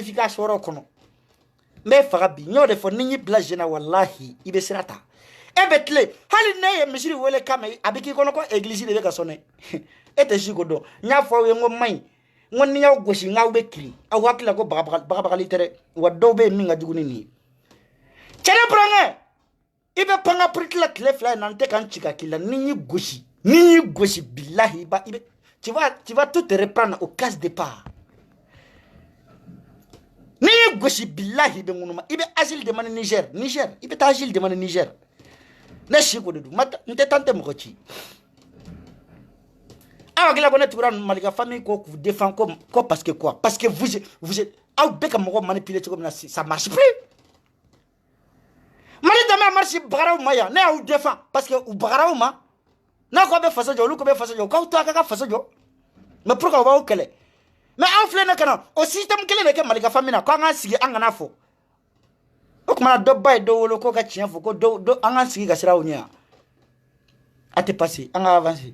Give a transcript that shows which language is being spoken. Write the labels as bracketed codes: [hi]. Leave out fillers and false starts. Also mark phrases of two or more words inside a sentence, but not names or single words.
[bm] f'i ka sɔrɔ kɔnɔ n bɛ faga bi n y'o de fɔ ni n y'i bila jɛna wallahi i bɛ sira ta e bɛ tile hali ne ye misiri wele kama a bɛ k'i kɔnɔ ko église de bɛ ka sɔnɛ e tɛ si ko dɔn n y'a fɔ aw ye n ko man ɲi n ko ni y'aw gosi n k'aw bɛ kirin aw hakili la ko bagabagali tɛ dɛ wa dɔw bɛ yen min ka jugu ni nin ye cɛne burankɛ i bɛ pan ka piriti la tile fila in na n tɛ ka n ci ka k'i la ni y'i gosi bilahi [fr] tu vas tout te reprendre au cas départ [bm] ni y'i gosi bilahi i bɛ ŋunuma i bɛ [fr] asile demande [bm] Niger i bɛ taa [fr] asile demande [bm] Niger ne si ko de don n tɛ taa n tɛ mɔgɔ ci aw hakili la ko ne tugura Malika famille ko k'u défend ko [fr] parce que quoi parce que vous [bm] aw bɛ ka mɔgɔ manipuler cogo min na [fr] ça marche plus [bm] Mali dama marche bagaraw ma yan ne y'aw défend parce que u bagaraw ma n'a ko bɛ fasa jɔ olu ko bɛ fasa jɔ k'aw to a ka fasa jɔ [fr] mais pourquoi [bm] u b'aw kɛlɛ mais aw filɛ ne ka na o système kelen de kɛ Malika famille na ko an k'an sigi an kana fɔ o kumana dɔ ba ye dɔ wolo k'o ka tiɲɛ fɔ ko dɔ an k'an sigi ka siraw ɲɛ a tɛ passé an ka avancer